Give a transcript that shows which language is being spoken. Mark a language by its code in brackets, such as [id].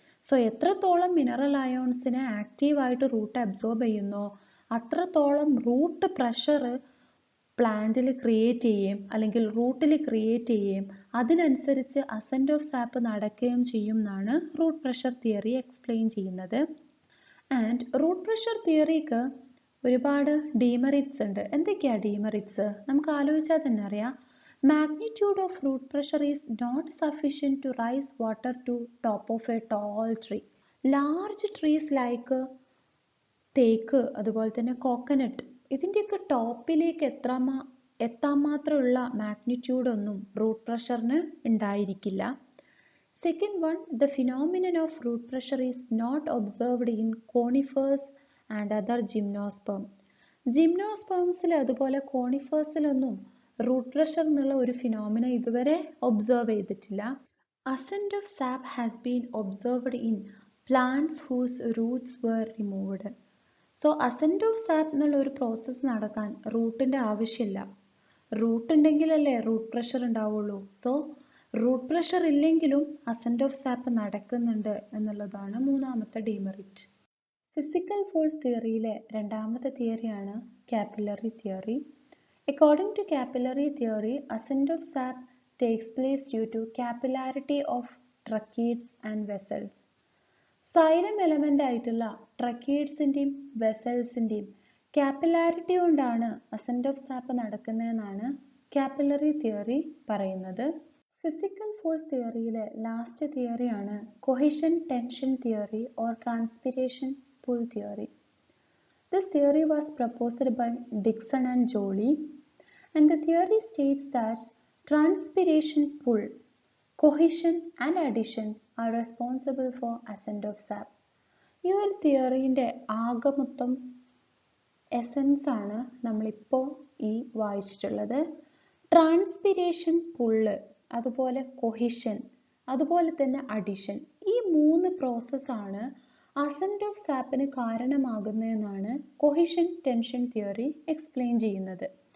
[ml] So എത്രത്തോളം mineral അയോൺസിനെ ആക്റ്റീവായിട്ട് root absorb ചെയ്യുന്നോ അത്രത്തോളം റൂട്ട് പ്രഷർ പ്ലാന്റിൽ ക്രിയേറ്റ് ചെയ്യുകയും അല്ലെങ്കിൽ റൂട്ടിൽ ക്രിയേറ്റ് ചെയ്യുകയും അതിനനുസരിച്ച് അസെൻഡ് ഓഫ് സാപ്പ് നടക്കുകയും ചെയ്യും എന്നാണ് റൂട്ട് പ്രഷർ തിയറി എക്സ്പ്ലെയിൻ ചെയ്യുന്നത്. ആൻഡ് റൂട്ട് പ്രഷർ തിയറിക്ക് ഒരുപാട് ഡീമെറിറ്റ്സ് ഉണ്ട്. എന്തൊക്കെയാണ് ഡീമെറിറ്റ്സ്? നമുക്ക് ആലോചിച്ചാൽ തന്നെ അറിയാം. [en] Magnitude of root pressure is not sufficient to raise water to top of a tall tree. Large trees like [ml] തേക്ക്, അതുപോലെ തന്നെ കോക്കനട്ട്, ഇതിൻ്റെയൊക്കെ ടോപ്പിലേക്ക് എത്താൻ മാത്രമുള്ള മാഗ്നിറ്റ്യൂഡ് ഒന്നും റൂട്ട് പ്രഷറിന് ഉണ്ടായിരിക്കില്ല. [en] Second one, the phenomenon of root pressure is not observed in conifers and other gymnosperm. [ml] ജിംനോസ്പേംസിൽ അതുപോലെ കോണിഫേഴ്സിലൊന്നും root pressure എന്നുള്ള ഒരു ഫിനോമിന ഇതുവരെ ഒബ്സർവ് ചെയ്തിട്ടില്ല. [en] Ascend of sap has been observed in plants whose roots were removed. [ml] So ascend of sap എന്നുള്ള ഒരു process നടക്കാൻ റൂട്ടിൻ്റെ ആവശ്യമില്ല. Root ഉണ്ടെങ്കിലല്ലേ റൂട്ട് പ്രഷർ ഉണ്ടാവുള്ളൂ. സോ റൂട്ട് പ്രഷർ ഇല്ലെങ്കിലും അസെൻഡ് ഓഫ് സാപ്പ് നടക്കുന്നുണ്ട് എന്നുള്ളതാണ് മൂന്നാമത്തെ ഡീമെറിറ്റ്. ഫിസിക്കൽ ഫോഴ്സ് തിയറിയിലെ രണ്ടാമത്തെ തിയറിയാണ് capillary theory. [en] According to capillary theory, ascent of sap takes place due to capillarity of tracheids and vessels. [ml] Xylem element ആയിട്ടുള്ള ട്രക്കീഡ്സിൻ്റെയും വെസൽസിൻ്റെയും capillarity കൊണ്ടാണ് ascend of sap നടക്കുന്നതെന്നാണ് capillary theory പറയുന്നത്. Physical force തിയറിയിലെ last തിയറിയാണ് cohesion tension theory or transpiration pull theory. [en] This theory was proposed by Dickson and Joly, and the theory states that transpiration pull, cohesion and addition are responsible for ascent of sap. [ml] ഈ ഒരു തിയറിൻ്റെ ആകമൊത്തം essence ആണ് നമ്മളിപ്പോൾ ഈ വായിച്ചിട്ടുള്ളത്. Transpiration പുള്ള്, അതുപോലെ cohesion, അതുപോലെ തന്നെ addition, ഈ മൂന്ന് പ്രോസസ്സാണ് ascend of സാപ്പിന് കാരണമാകുന്നതെന്നാണ് cohesion tension theory explain ചെയ്യുന്നത്.